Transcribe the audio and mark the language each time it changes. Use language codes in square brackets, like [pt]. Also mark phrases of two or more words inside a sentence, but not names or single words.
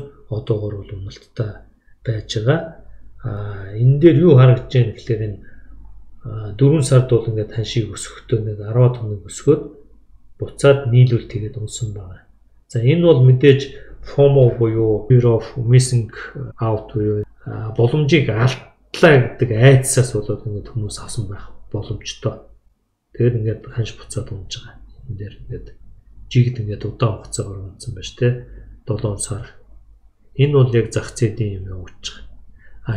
[mn] Одоогор бол уналттай байж байгаа. Энэ дээр юу харагдаж байна гэхээр энэ 4 сард бол ингээд ханшийг өсгөхдөө нэг 10 тоног өсгөөд буцаад нийлүүлэлт хийгээд унсан байна. За энэ бол мэдээж FOMO буюу [en] fear of missing out [mn] буюу боломжийг алдлаа гэдэг айдсаас болоод ингээд хүмүүс авсан байх боломжтой. Тэгээд ингээд ханш буцаад унж байгаа. Энэ дээр ингээд жигд ингээд удаан хугацаагаар унсан байж тээ 7 сар. Энэ бол яг зах зээлийн юм явуулж байгаа.